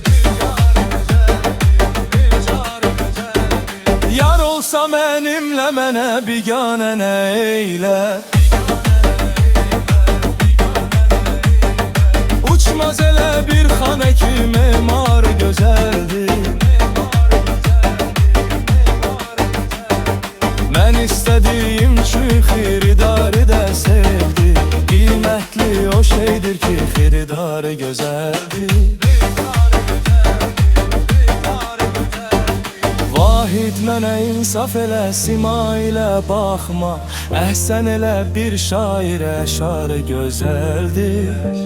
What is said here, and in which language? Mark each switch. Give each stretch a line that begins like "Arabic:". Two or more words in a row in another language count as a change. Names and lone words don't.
Turkish: Yar olsa benimle mene bigane ne eyle, uçmaz ele bir xane ki memar güzeldi. Ben istediğim şu xiridarı da sevdi, kıymetli o şeydir ki xiridarı güzeldi.
Azerbaijani: Vahid mənə insaf elə, sima ilə baxma, əhsən elə bir şair əşarı gözəldir.